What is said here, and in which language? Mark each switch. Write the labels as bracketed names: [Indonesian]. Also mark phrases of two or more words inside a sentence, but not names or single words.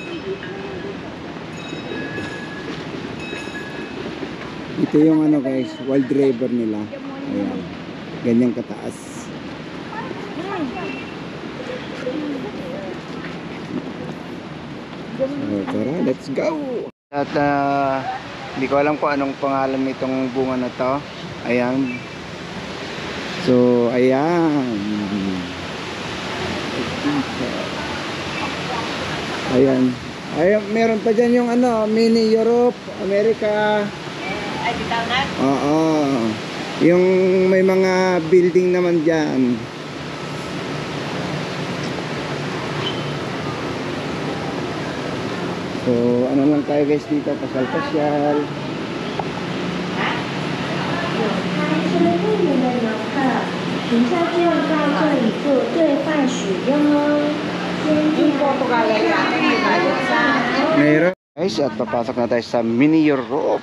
[Filipino] Ito yung ano guys, wild river nila. Ayan. Ganyang kataas. So, tara, [English] let's go! [Filipino] At hindi ko alam kung anong pangalan nitong bunga na to. Ayan. So, ayan. Ayan. Ayan, meron pa dyan yung ano, mini Europe, America. Ay, bitaw na? Oo. Yung may mga building naman dyan. So, ano lang tayo guys dito, pasyal-pasyal. [Chinese] 是为你们的游客，停车就在这里做兑换使用哦。 [Filipino] Mayroon. Guys, at papasok na tayo sa mini Europe.